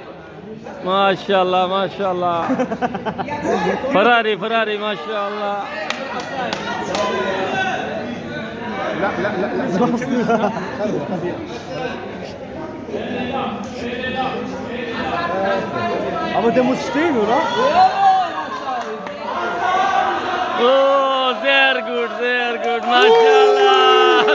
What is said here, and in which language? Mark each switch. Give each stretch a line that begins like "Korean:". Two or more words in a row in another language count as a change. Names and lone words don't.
Arabic: ما شاء الله ما شاء الله. فراري فراري ما شاء الله. لا لا لا لا
German: Aber der muss stehen, oder? Oh, sehr gut, maşallah.